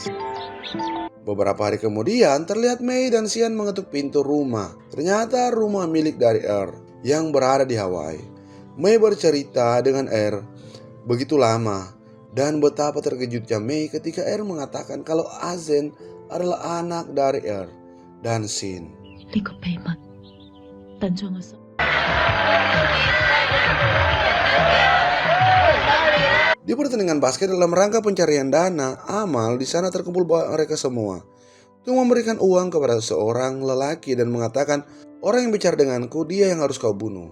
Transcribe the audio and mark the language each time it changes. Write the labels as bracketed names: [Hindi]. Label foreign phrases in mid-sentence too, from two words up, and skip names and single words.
[Indonesian] Beberapa hari kemudian, terlihat Mei dan Xian mengetuk pintu rumah. Ternyata rumah milik dari yang berada di Hawaii. Mei bercerita dengan begitu lama, dan betapa terkejutnya Mei ketika mengatakan kalau Azen adalah anak dari dan Sin. [Cantonese] 呢個秘密等咗我10 [Indonesian] Di pertandingan basket dalam rangka pencarian dana, Amal di sana terkumpul mereka semua. Tung memberikan uang kepada seorang lelaki dan mengatakan, orang yang bicara denganku, dia yang harus kau bunuh.